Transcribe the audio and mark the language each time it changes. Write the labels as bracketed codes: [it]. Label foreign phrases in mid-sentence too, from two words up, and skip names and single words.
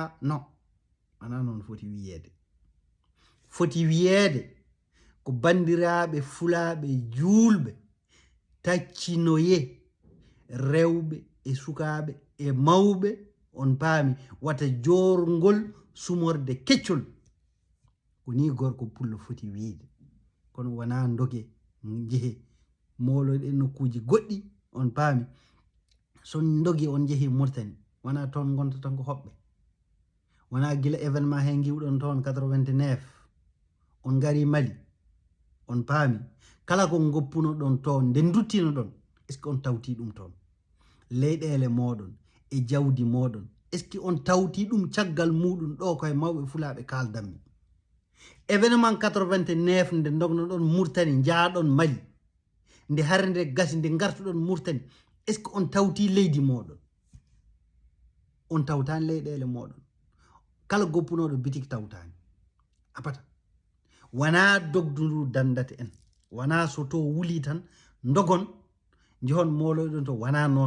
[ff] Non, wona noon foti wiyede. Foti wiyede ko bandiraɓe fulaaɓe julɓe taccinoye rewɓe e sukaɓe e mawɓe, on paami, wata jorgol sumorde keccol, ko ni gorko pullo foti wiide, kono wona doge jeehe moloɗe nokkuji goɗɗi, on paami. son dogi on jeehi Murtani, wona toon gonta tan ko hoɓɓe, wona gila événement he giwɗon toon 89 on ngari Mali, on paami, kala ko goppuno ɗon toon nde duttino ɗon, [fr] est ce que [ff] on tawti ɗum toon, leyɗele moɗon e jawdi moɗon, [fr] est ce que [ff] on tawti ɗum caggal muɗum ɗo koye mawɓe fulaaɓe kaldanmi. événement 89 nde dogno ɗon Murtani jaaɗon Mali, nde hare nde gasi nde gartuɗon Murtani, [fr] est ce que [ff] on tawti leydi moɗon, on tawtani leyɗele moɗon, kala goppunoɗo bitik tawtani, apata. Wona dogdu ndu dandate en, wona so to wuli tan dogon jehon moloɗon to, wona noon.